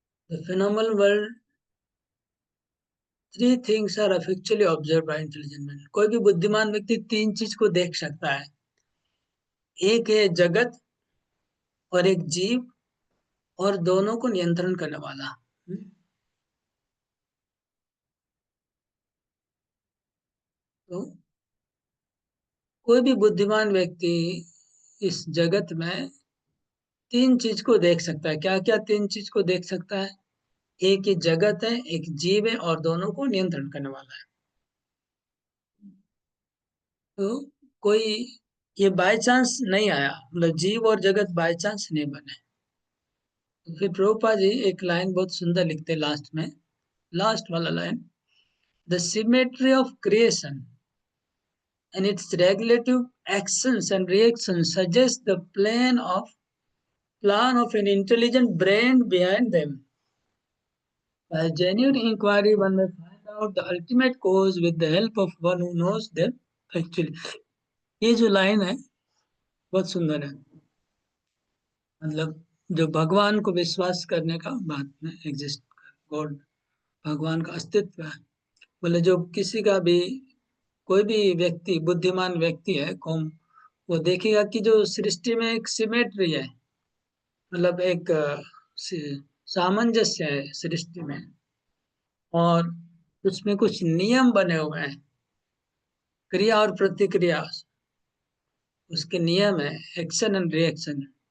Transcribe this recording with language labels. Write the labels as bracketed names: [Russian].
[English] The phenomenal world, 3 things are effectually observed by intelligent man. [Hindi] कोई भी बुद्धिमान व्यक्ति 3 चीज को देख सकता है, एक है जगत और एक जीव और दोनों को नियंत्रण करने वाला। तो कोई भी बुद्धिमान व्यक्ति इस जगत में 3 चीज को देख सकता है। क्या क्या 3 चीज को देख सकता है? एक ही जगत है, एक जीव है और दोनों को नियंत्रण करने वाला है। तो कोई ये बाय चांस नहीं आया, मतलब जीव और जगत बाय चांस नहीं बने। तो फिर प्रभुपाद जी एक लाइन बहुत सुंदर लिखते लास्ट में, लास्ट वाला line, [English] The symmetry of creation and its regulative actions and reactions suggest the plan of an intelligent brain behind them. By genuine inquiry, one may find out the ultimate cause with the help of one who knows them actually. [Hindi] ये जो line है बहुत सुंदर है, मतलब जो भगवान को विश्वास करने का बात में, एग्जिस्ट, गॉड, भगवान का अस्तित्व है। बोले जो किसी का भी, कोई भी व्यक्ति, बुद्धिमान व्यक्ति है कौन, वो देखेगा कि जो सृष्टि में एक सिमेट्री है, मतलब एक सामंजस्य है सृष्टि में, और उसमें कुछ नियम बने हुए हैं, क्रिया और प्रतिक्रिया, उसके नियम है, एक्शन एंड रिएक्शन।